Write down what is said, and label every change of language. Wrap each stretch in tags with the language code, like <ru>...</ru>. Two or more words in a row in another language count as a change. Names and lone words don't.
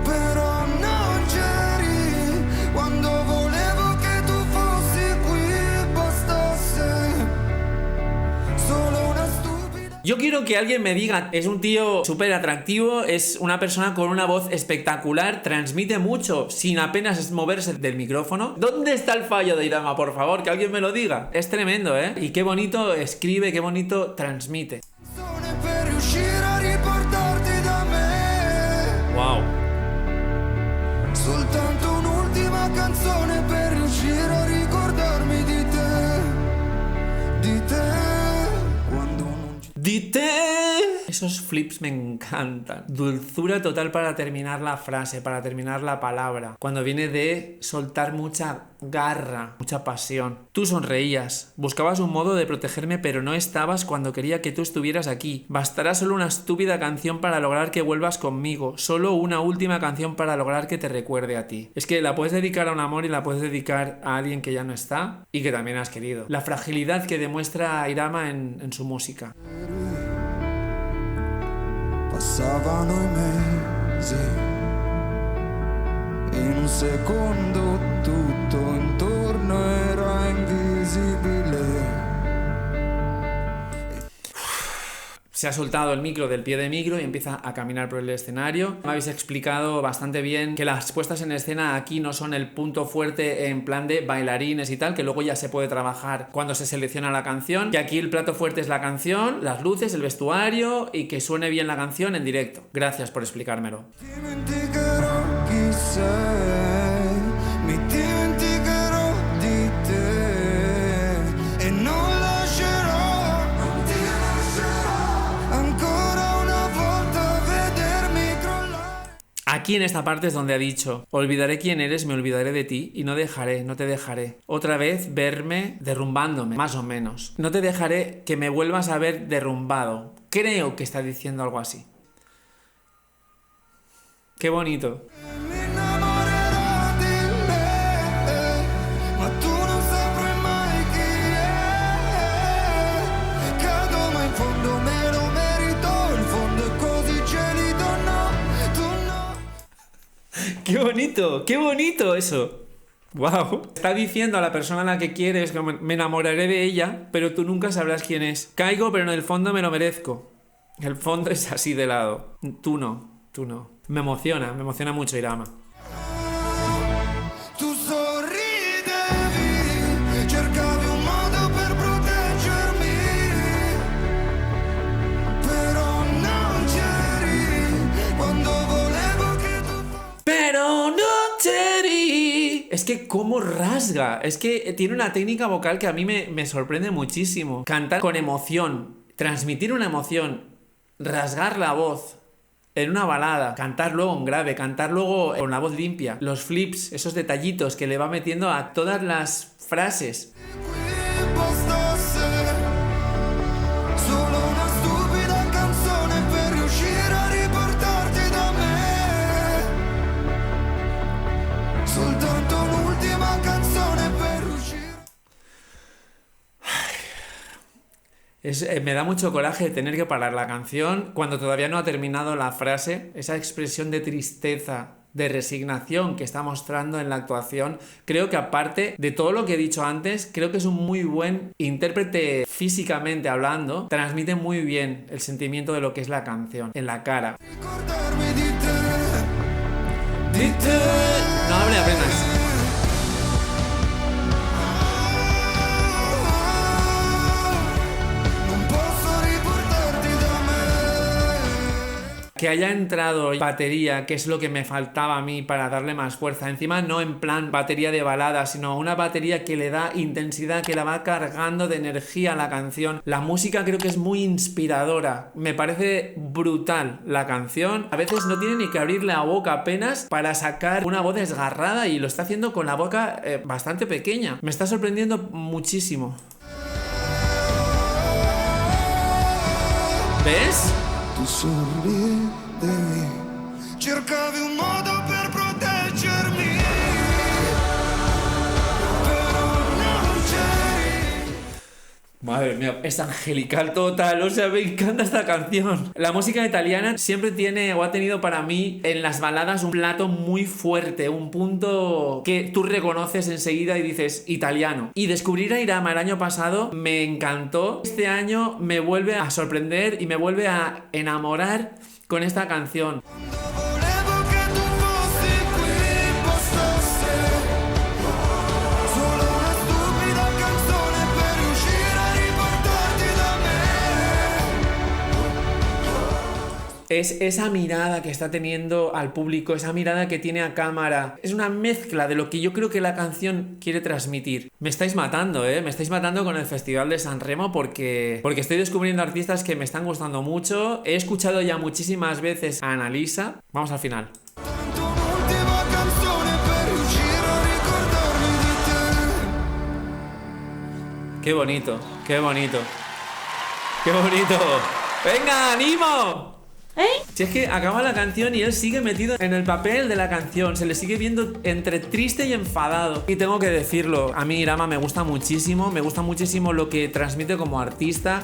<es>Yo quiero que alguien me diga, es un tío súper atractivo, es una persona con una voz espectacular, transmite mucho sin apenas moverse del micrófono. ¿Dónde está el fallo de Irama? Por favor, que alguien me lo diga. Es tremendo, ¿eh? Y qué bonito escribe, qué bonito transmite. Wow.</es> <it>Soltanto un'ultima canzone per riuscire a ricordarmi di te. Dite.</it> <es>Esos flips me encantan. Dulzura total para terminar la frase, para terminar la palabra. Cuando viene de soltar mucha garra, mucha pasión. Tú sonreías, buscabas un modo de protegerme, pero no estabas cuando quería que tú estuvieras aquí. Bastará solo una estúpida canción para lograr que vuelvas conmigo. Solo una última canción para lograr que te recuerde a ti. Es que la puedes dedicar a un amor y la puedes dedicar a alguien que ya no está y que también has querido. La fragilidad que demuestra Irama en su música.</es> <it>Passavano i mesi, in un secondo tutto intorno era invisibile.</it> <es>Se ha soltado el micro del pie de micro y empieza a caminar por el escenario. Me habéis explicado bastante bien que las puestas en escena aquí no son el punto fuerte en plan de bailarines y tal, que luego ya se puede trabajar cuando se selecciona la canción. Que aquí el plato fuerte es la canción, las luces, el vestuario y que suene bien la canción en directo. Gracias por explicármelo.</es> <it>Dimenticherò chi sei, mi dimenticherò di te e non lascerò ancora una volta vedermi crollare.</it> <es>Aquí en esta parte es donde ha dicho: olvidaré quién eres, me olvidaré de ti y no dejaré, no te dejaré otra vez verme derrumbándome, más o menos. No te dejaré que me vuelvas a ver derrumbado. Creo que está diciendo algo así. Qué bonito.</es> <it>Mi innamorerò di me, ma tu non saprai mai chi è. Cado ma in fondo me lo merito, il fondo è così gelido, no, tu no.</it> <es>Qué bonito eso. Wow. Está diciendo a la persona a la que quieres que me enamoraré de ella, pero tú nunca sabrás quién es. Caigo, pero en el fondo me lo merezco. El fondo es así de lado. Tú no. Me emociona mucho Irama.</es> <it>Tu sorridevi, cercavi un modo per proteggermi, però non c'eri quando volevo che tu fossi.</it> <es>Pero no te di. Es que cómo rasga. Es que tiene una técnica vocal que a mí me sorprende muchísimo. Cantar con emoción, transmitir una emoción, rasgar la voz en una balada, cantar luego en grave, cantar luego con la voz limpia, los flips, esos detallitos que le va metiendo a todas las frases.</es> <it>Qui bastasse solo una stupida canzone per riuscire a riportarti da me, soltanto l'ultima canzone per riuscire.</it> <es>Me da mucho coraje tener que parar la canción cuando todavía no ha terminado la frase, esa expresión de tristeza, de resignación que está mostrando en la actuación. Creo que aparte de todo lo que he dicho antes, creo que es un muy buen intérprete físicamente hablando, transmite muy bien el sentimiento de lo que es la canción, en la cara.</es> <it>Ricordarmi di te,</it> <es>No hable apenas.</es> <it>non posso riportarti da me.</it> <es>Que haya entrado batería, que es lo que me faltaba a mí para darle más fuerza. Encima no en plan batería de balada, sino una batería que le da intensidad, que la va cargando de energía a la canción. La música creo que es muy inspiradora. Me parece brutal la canción. A veces no tiene ni que abrir la boca apenas para sacar una voz desgarrada y lo está haciendo con la boca bastante pequeña. Me está sorprendiendo muchísimo. ¿Ves?</es> <it>Tu sorridevi, cercavi un modo per proteggermi, però non c'eri.</it> <es>Madre mía, es angelical total, o sea, me encanta esta canción. La música italiana siempre tiene o ha tenido para mí en las baladas un plato muy fuerte, un punto que tú reconoces enseguida y dices italiano. Y descubrir a Irama el año pasado me encantó. Este año me vuelve a sorprender y me vuelve a enamorar con esta canción.</es> <it>Volevo che tu fossi qui, bastasse solo una stupida canzone per riuscire a riportarti da me.</it> <es>es esa mirada que está teniendo al público, esa mirada que tiene a cámara. Es una mezcla de lo que yo creo que la canción quiere transmitir. Me estáis matando, me estáis matando con el Festival de San Remo porque estoy descubriendo artistas que me están gustando mucho. He escuchado ya muchísimas veces a Annalisa. Vamos al final.</es> <it>Tanto un'ultima canzone per riuscire a ricordarmi di te.</it> <es>Qué bonito, qué bonito. ¡Qué bonito! ¡Venga, ánimo! Si es que acaba la canción y él sigue metido en el papel de la canción, se le sigue viendo entre triste y enfadado. Y tengo que decirlo, a mí Irama me gusta muchísimo lo que transmite como artista.</es>